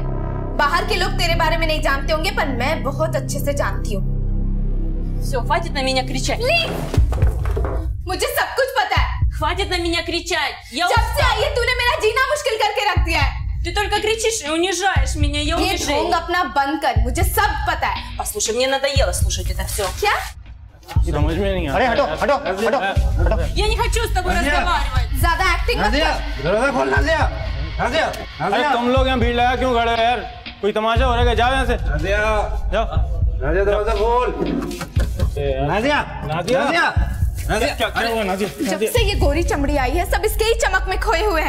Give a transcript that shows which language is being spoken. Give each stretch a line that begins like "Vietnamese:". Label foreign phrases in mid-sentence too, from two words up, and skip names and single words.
Hindi: बाहर के लोग तेरे बारे में नहीं जानते होंगे पर मैं बहुत अच्छे से जानती हूँ। मुझे सब कुछ पता है।
Russian: Хватит на меня кричать!
Hindi: जब से आई है तूने मेरा जीना मुश्किल करके रख दिया है।
Russian: Ты только кричишь и унижаешь меня, я
Hindi: ये ढोंग अपना बंद कर, मुझे सब पता है।
Russian: Послушай, мне надоело слушать это все.
Hindi: क्या? समझ में नहीं आ रहा। अरे हटो, हटो, हटो, हटो।
Russian: Я не хочу с тобой разговаривать.
Hindi: ज्यादा एक्टिंग मत कर। दरवाजा खोल, नाज़िया, नाज़िया। अरे तुम लोग यहाँ भीड़ लगा क्यों खड़े हो यार? कोई तमाशा हो रहा है? जाओ यहाँ से। नाज़िया, जाओ। नाज़िया दरवाजा खोल। नाज़िया, नाज़िया, नाज़िया, क्या कर रहे हो नाज़िया? जब से ये गोरी चमड़ी आई है सब इसके ही चमक में खोए हुए हैं।